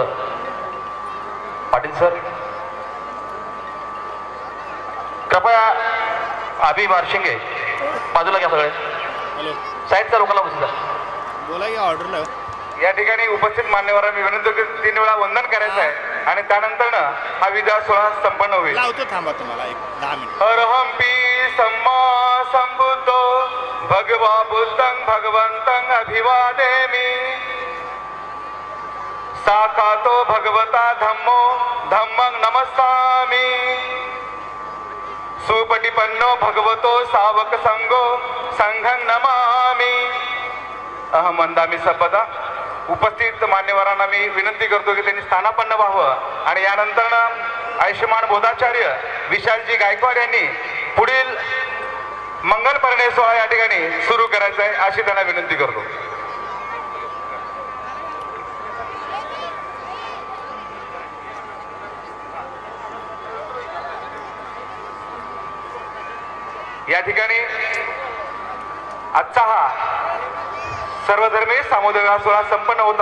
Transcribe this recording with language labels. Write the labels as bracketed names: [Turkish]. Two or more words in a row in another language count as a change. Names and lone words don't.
[Marathi] पाटील सर, कृपया अभि बारशिंगे बाजूला घ्या, सगळे साईडच्या लोकांना बसू द्या. बोला की ऑर्डरला. या ठिकाणी उपस्थित मान्यवरांना विनंती की 3 वेळा वंदन करायचं आहे आणि त्यानंतर हा विवाह सोहळा संपन्न होईल. लावतो, थांबा तुम्हाला एक 10 मिनिट. [Pali] अरहंपी सम्मा संबुद्धो भगवा बुद्धं भगवन्तं अभिवादेमि. साकातो भगवता धम्मो धम्मं नमस्सामि. सुपटिपन्नो भगवतो सावक संगो संघं नमामि. अहं वंदामि सपदा. [Marathi] उपस्थित मान्यवरांना मी विनंती करतो की त्यांनी स्थानापन्न व्हावं आणि यानंतर आयुष्यमान बोधाचार्य विशालजी गायकवाड यांनी पुढील मंगल परिणय सोहळा या ठिकाणी सुरू करायचा आहे अशी त्यांना विनंती करतो. या ठिकाणी आजचा हा सर्वधर्मीय सामुदायिक विवाह सोहळा संपन्न होत